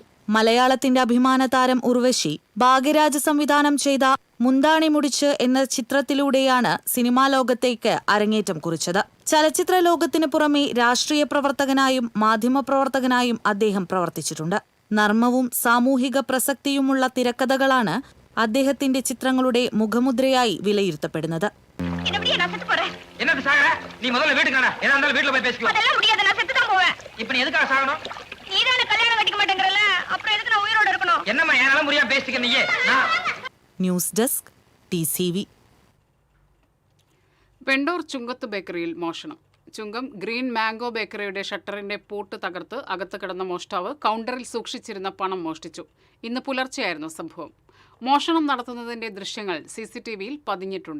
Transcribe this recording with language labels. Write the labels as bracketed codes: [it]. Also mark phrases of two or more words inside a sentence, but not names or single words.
[ml] മലയാളത്തിന്റെ അഭിമാന താരം ഉർവശി ഭാഗ്യരാജ് സംവിധാനം ചെയ്ത മുന്താണി മുടിച്ച് എന്ന ചിത്രത്തിലൂടെയാണ് സിനിമാ ലോകത്തേക്ക് അരങ്ങേറ്റം കുറിച്ചത്. ചലച്ചിത്ര ലോകത്തിന് പുറമെ രാഷ്ട്രീയ പ്രവർത്തകനായും മാധ്യമപ്രവർത്തകനായും അദ്ദേഹം പ്രവർത്തിച്ചിട്ടുണ്ട്. നർമ്മവും സാമൂഹിക പ്രസക്തിയുമുള്ള തിരക്കഥകളാണ് അദ്ദേഹത്തിന്റെ ചിത്രങ്ങളുടെ മുഖമുദ്രയായി വിലയിരുത്തപ്പെടുന്നത്. [ta] என்னது சாகற? நீ முதல்ல வீட்டுக்கு வாடா. ஏதா இருந்தாலும் வீட்ல போய் பேசிக்கலாம். அதெல்லாம் முடியாது, நான் செத்து தான் போவேன். இப்போ நீ எதுக்காக சாகணும்? நீதானே கல்யாணம் கட்டிக்க மாட்டேங்கறல, அப்புறம் எதுக்கு நான் உயிரோட இருக்கணும்? என்னம்மா என்னால முடியாம பேசிக்க நீயே? [ml] ന്യൂസ് ഡെസ്ക് TCV. പെണ്ടോർ ചുങ്കത്ത് ബേക്കറിയിൽ മോഷണം. ചുങ്കം ഗ്രീൻ മാംഗോ ബേക്കറിയുടെ ഷട്ടറിന്റെ പൂട്ട് തകർത്ത് അകത്ത് കിടന്ന മോഷ്ടാവ് കൗണ്ടറിൽ സൂക്ഷിച്ചിരുന്ന പണം മോഷ്ടിച്ചു. ഇന്ന് പുലർച്ചെയായിരുന്നു സംഭവം. മോഷണം നടത്തുന്നതിന്റെ ദൃശ്യങ്ങൾ CCTVയിൽ പതിഞ്ഞിട്ടുണ്ട്.